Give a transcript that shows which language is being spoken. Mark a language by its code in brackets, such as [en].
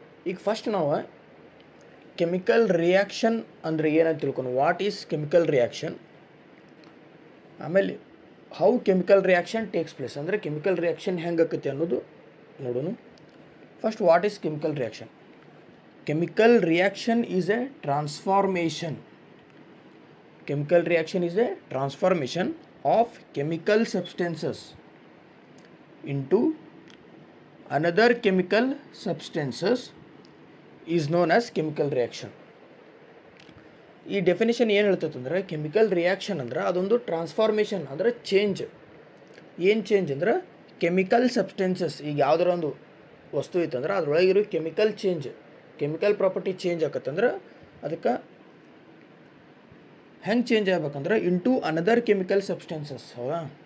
[kn] ಈಗ ಫಸ್ಟ್ ನಾವು chemical reaction ಅಂದರೆ ಏನಂತ ತಿಳ್ಕೊಂಡು, [en] what is chemical reaction, [kn] ಆಮೇಲೆ [en] how chemical reaction takes place, [kn] ಅಂದರೆ ಕೆಮಿಕಲ್ ರಿಯಾಕ್ಷನ್ ಹೆಂಗೆ ಆಕತಿ ಅನ್ನೋದು ನೋಡೋಣ. [en] First, what is chemical reaction? Chemical reaction is a transformation. Chemical reaction is a transformation of chemical substances into another chemical substances is known as chemical reaction. [kn] ಈ definition ಏನು ಹೇಳ್ತೈತೆ ಅಂದರೆ, chemical reaction ಅಂದ್ರೆ ಅದೊಂದು transformation, ಅಂದರೆ change. ಏನು change ಅಂದ್ರೆ chemical substances. ಈಗ ಯಾವುದರ ಒಂದು ವಸ್ತು ಇತ್ತಂದ್ರೆ ಅದ್ರೊಳಗಿರೋ chemical change, chemical property change ಆಕತ್ತಂದ್ರೆ ಅದಕ್ಕೆ ಹೆಂಗೆ ಚೇಂಜ್ ಆಗ್ಬೇಕಂದ್ರೆ [en] Into another chemical substances. [kn] ಹೌದಾ?